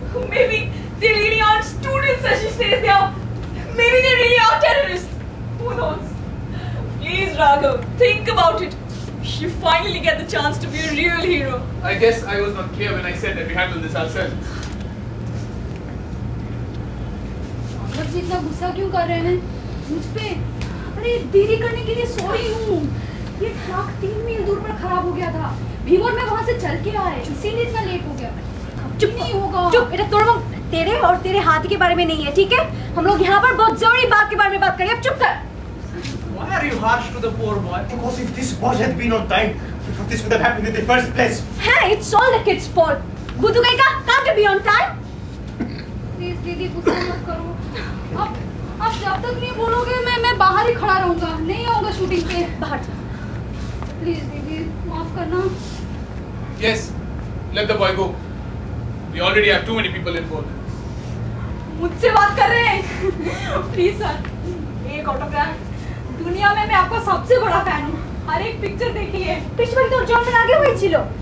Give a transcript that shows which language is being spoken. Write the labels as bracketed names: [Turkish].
[English] Maybe they really aren't students as she says they are. Maybe they really are terrorists. Who knows? Please, Raghav, think about it. You finally get the chance to be a real hero. I guess I was not clear when I said that we handle this ourselves. [Hindi] आप जी इतना गुस्सा क्यों कर रहे हैं मुझ पे? अरे देरी करने के लिए सॉरी हूँ। ये ट्रक 3 मील दूर पर खराब हो गया था। भीमोर में वहाँ से चल के आए, इसीलिए इतना लेट हो गया। चुप नहीं होगा। चुप, बेटा तेरे और तेरे हाथ के बारे में नहीं है, ठीक है? हम लोग यहाँ पर बहुत जरूरी बात के बारे में बात करें। अब चुप कर। [English] Why are you harsh to the poor boy? Because if this boy had been on time, this would have happened in the first place. Hey, it's all the kid's fault. [Hindi] बुद्धू कहीं का [English] can't you be on time? [Hindi] Please दीदी गुस्सा मत करो। अब जब तक नहीं बोलोगे मैं बाहर ही खड़ा रहूँगा। नहीं आऊँगा शूटिंग पे बाहर। Please दीदी माफ करना। [English] Yes, let the boy go. We already have too many people involved. [Hindi] मुझसे बात कर रहे हैं? Please sir, एक ऑटोग्राफ। दुनिया में मैं आपका सबसे बड़ा फैन हूँ। हर एक पिक्चर देखी है। पिछले तो जॉन में आगे हुई चिलो।